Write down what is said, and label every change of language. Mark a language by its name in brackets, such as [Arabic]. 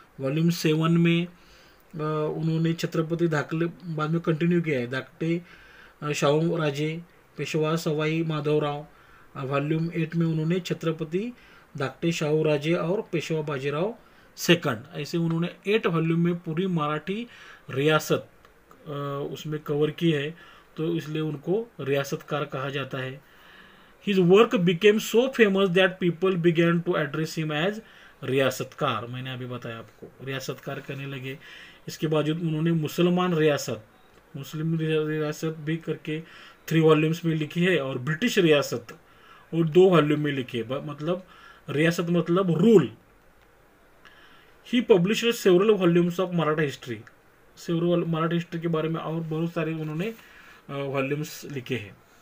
[Hindi] Volume 7 में उन्होंने छत्रपति धाकले, बाद में कंटिन्यू किया है, धाकटे शाहू राजे, पेशवा सवाई माधवराव। वॉल्यूम 8 में उन्होंने छत्रपति धाकटे शाहू राजे और पेशवा बाजीराव सेकंड, ऐसे उन्होंने 8 वॉल्यूम में पूरी मराठी रियासत उसमें कवर की है, तो इसलिए उनको रियासतकार कहा जाता है। [English] His work became so famous that people began to address him as Riyasatkar. [Hindi] मैंने अभी बताया आपको, रियासतकार कहने लगे। इसके बावजूद उन्होंने मुसलमान रियासत, मुस्लिम रियासत भी करके 3 वॉल्यूम्स में लिखी है, और ब्रिटिश रियासत और 2 वॉल्यूम में लिखी है। मतलब रियासत मतलब rule. [English] he published several volumes of Maratha history, [Hindi] several Marathi history के बारे में और बहुत सारे उन्होंने वॉल्यूम्स लिखे हैं।